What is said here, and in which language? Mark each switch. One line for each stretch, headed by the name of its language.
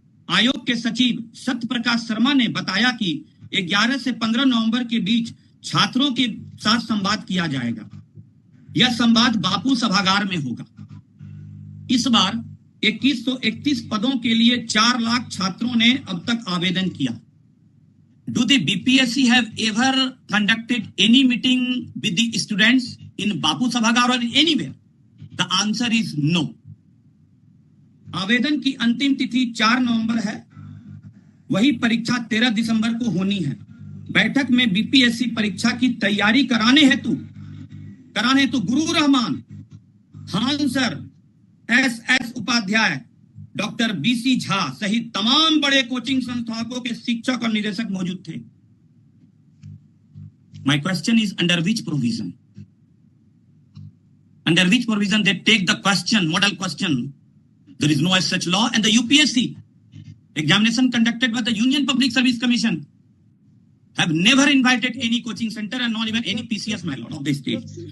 Hindi: आयोग के सचिव सत्य प्रकाश शर्मा ने बताया कि 11 से 15 नवंबर के बीच छात्रों के साथ संवाद किया जाएगा। यह संवाद बापू सभागार में होगा। इस बार 2131 पदों के लिए 4 लाख छात्रों ने अब तक आवेदन किया।
English: Do the BPSC have ever conducted any meeting with the students in Bapu Sabhagar or anywhere? The answer is no.
Hindi: आवेदन की अंतिम तिथि 4 नवंबर है। वही परीक्षा 13 दिसंबर को होनी है। बैठक में बीपीएससी परीक्षा की तैयारी कराने हेतु गुरु Rahman, Khan sir, S Upadhyay, doctor BC Jha सहित तमाम बड़े कोचिंग संस्थानों के शिक्षक और निदेशक मौजूद थे।
English: My question is under which provision? Under which provision they take the question, model question? There is no as such law, and the UPSC examination conducted by the Union Public Service Commission have never invited any coaching center and not even any PCS, my lord, of the state.